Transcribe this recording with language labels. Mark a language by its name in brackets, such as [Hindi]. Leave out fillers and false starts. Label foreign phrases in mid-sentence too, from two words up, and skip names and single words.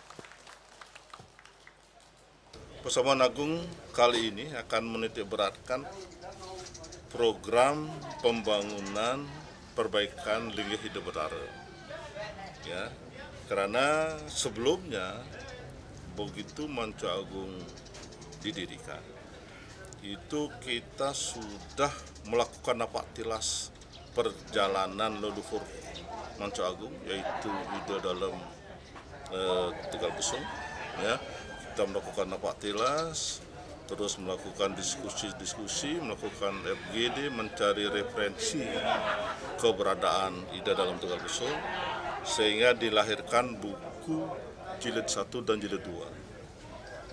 [Indonesian] Persamuan Agung kali ini akan menitikberatkan program pembangunan perbaikan Linggih Hidup Betara. Ya, karena sebelumnya begitu Manca Agung didirikan, itu kita sudah melakukan napak tilas perjalanan leluhur Manca Agung, yaitu Ide Dalem Tegal Besung. Ya, kita melakukan napak tilas, terus melakukan diskusi-diskusi, melakukan FGD, mencari referensi keberadaan Ide Dalem Tegal Besung, sehingga dilahirkan buku jilid 1 dan jilid 2.